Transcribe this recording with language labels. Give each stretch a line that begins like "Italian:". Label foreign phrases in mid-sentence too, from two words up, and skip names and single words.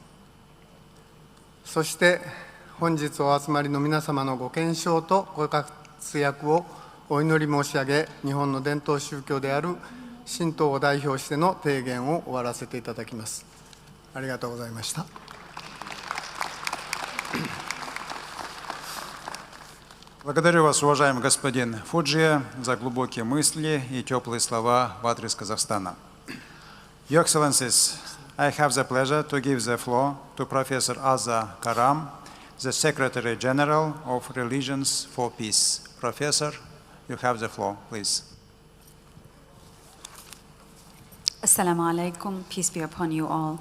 Japanese: そして本日お集まりの皆様のご健勝とご活躍をお祈り申し上げ、日本の伝統宗教である神道を代表しての提言を終わらせていただきます。ありがとうございました。
Russian: Благодарю вас, уважаемый господин Фуджи, за глубокие мысли и теплые слова в адрес Казахстана.
English: Your Excellencies, I have the pleasure to give the floor to Professor Azza Karam, the Secretary General of Religions for Peace. Professor, you have the floor, please.
Arabic: السلام عليكم,
English: peace be upon you all.